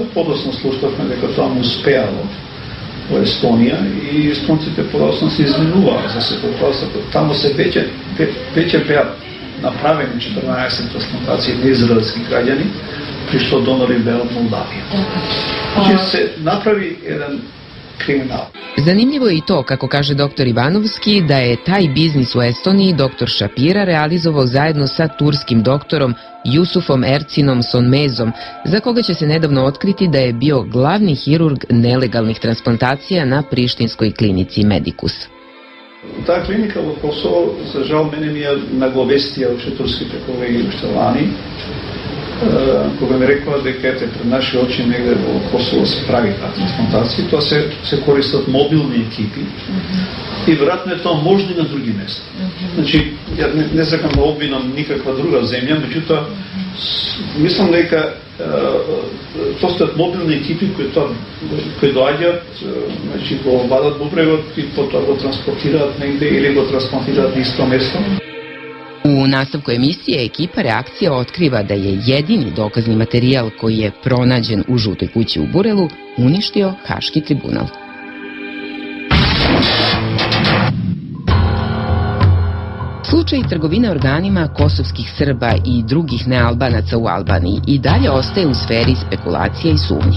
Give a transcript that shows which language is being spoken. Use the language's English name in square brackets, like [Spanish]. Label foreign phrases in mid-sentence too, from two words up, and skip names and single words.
[Macedonian] Подоцна слушнавме дека тоа му успеало во Естонија и естонците подоцна се изменуваа за се попростото. Таму се веќе беа направени 14 трансплантации на израелски граѓани, при што донори беа од Молдавија. Значи се направи еден kriminal. [Serbian] Zanimljivo je i to, kako kaže dr. Ivanovski, da je taj biznis u Estoniji dr. Šapira realizovao zajedno sa turskim doktorom Jusufom Ercinom Sonmezom, za koga će se nedavno otkriti da je bio glavni hirurg nelegalnih transplantacija na prištinskoj klinici Medicus. [Macedonian] Таа клиника во Косово, за жал, мене ми ја нагловестија уште турските колеги уште лани, кога ми рекоа дека ете пред наши очи негде во Косово се прави таа трансплантација, тоа се користат мобилни екипи и веројатно е тоа можно и на други места. Значи, ја не сакам да обвинам никаква друга земја, меѓутоа мислам дека постојат мобилни екипи кои доаѓаат, значи го вадат бубрегот и потоа го транспортираат негде или го трансплантираат на исто место. [Serbian] U nastavku emisije ekipa Reakcija otkriva da je jedini dokazni materijal koji je pronađen u žutoj kući u Burelu uništio Haški tribunal. Slučaj trgovine organima kosovskih Srba i drugih nealbanaca u Albaniji i dalje ostaje u sferi spekulacija i sumnji.